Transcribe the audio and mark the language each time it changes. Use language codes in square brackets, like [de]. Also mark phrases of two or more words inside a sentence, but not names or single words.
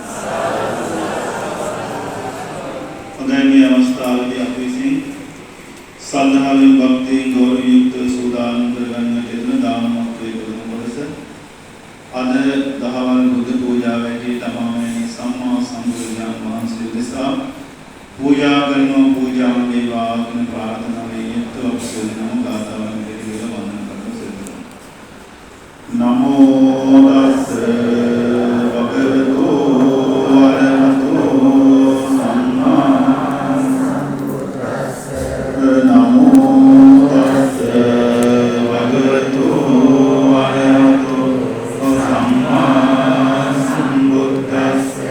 [si] හොඳයි මේ අවස්ථාවේදී අපි විසින් සද්ධාවෙන් භක්තියෙන් ගෞරවයෙන් යුක්තව සූදානම් කරගන්නට යෙදුන දානමත්වයේ ප්‍රථම කොටස අද දහවල් බුදු පූජාවේදී තමමයි සම්මා සම්බුදුන් වහන්සේ දෙසා පූජා කරනවා පූජාම වේවා කියන ප්‍රාර්ථනාවෙන් යුක්තව අපසෙනම ගාථාවන් දෙකේ වන්දන කරන සිද්ධ. [pi] නමෝ තස්ස භගවතු වරහතෝ සම්මා සම්බුද්දස්ස. නමෝ තස්ස භගවතු වරහතෝ සම්මා සම්බුද්දස්ස.